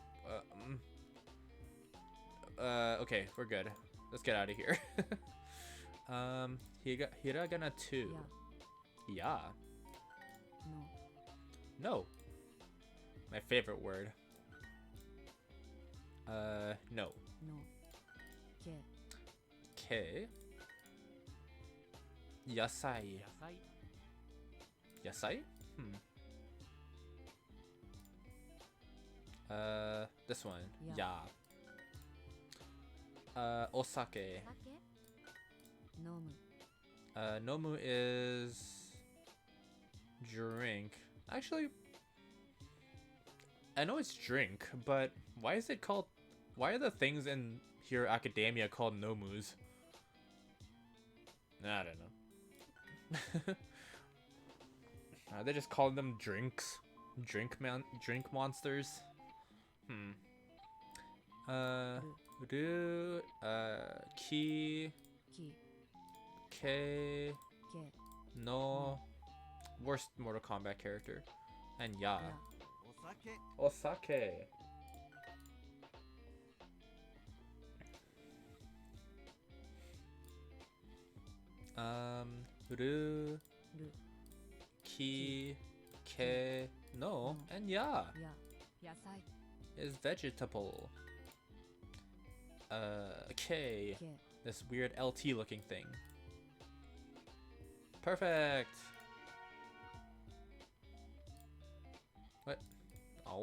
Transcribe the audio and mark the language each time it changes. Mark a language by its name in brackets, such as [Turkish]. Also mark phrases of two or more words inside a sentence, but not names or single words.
[English] Okay, we're good. Let's get out of here. Hiragana 2. Yeah. No. My favorite word. No. K. Yasai. Yasai? This one. Ya. Osake. Nomu is drink. Actually, I know it's drink, but why is it called? Why are the things in Hero Academia called nomus? I don't know. Are they just calling them drinks? Drink monsters? [Japanese] Ru, ki, ke, [English] no, worst Mortal Kombat character, and ya. [Japanese] Osake. Ru, ki, ke, [English] no, and ya is vegetable. K, this weird LT looking thing. Perfect. What? Oh.